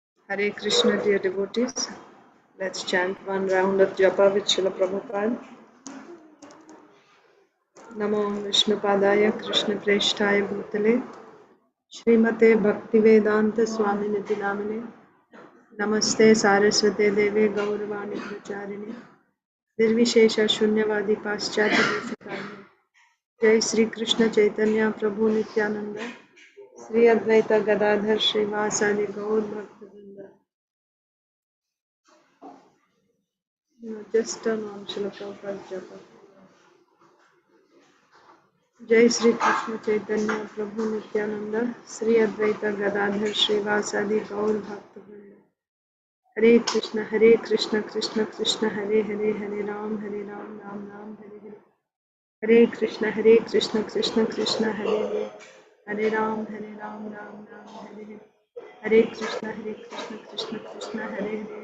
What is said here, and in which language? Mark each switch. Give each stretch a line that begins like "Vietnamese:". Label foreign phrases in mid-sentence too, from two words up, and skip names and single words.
English: Hare Krishna, dear devotees. Let's chant one round of japa with Srila Prabhupada.
Sanskrit: नमो विष्णुपादाय कृष्ण प्रेष्ठाय भूतले श्रीमते भक्तिवेदान्त स्वामी निति नामिने नमस्ते सरस्वते देवे गौरवाणी प्रचारिणी निर्विशेष शून्यवादी पश्चाती देशिकर्णी जय श्री कृष्ण चैतन्य प्रभु नित्यानन्द श्री अद्वैत गदाधर श्रीवासादि गौर भक्तिविनोद.
English: Just turn on Srila Prabhupada's japa.
Sanskrit: जय श्री कृष्ण चैतन्य प्रभु नित्यानंद श्री अद्वैत गदाधर श्रीवासादि गौर भक्तवृंद हरे कृष्ण कृष्ण कृष्ण हरे हरे हरे राम राम राम हरे हरे कृष्ण कृष्ण कृष्ण हरे हरे हरे राम राम राम हरे हरे कृष्ण कृष्ण कृष्ण हरे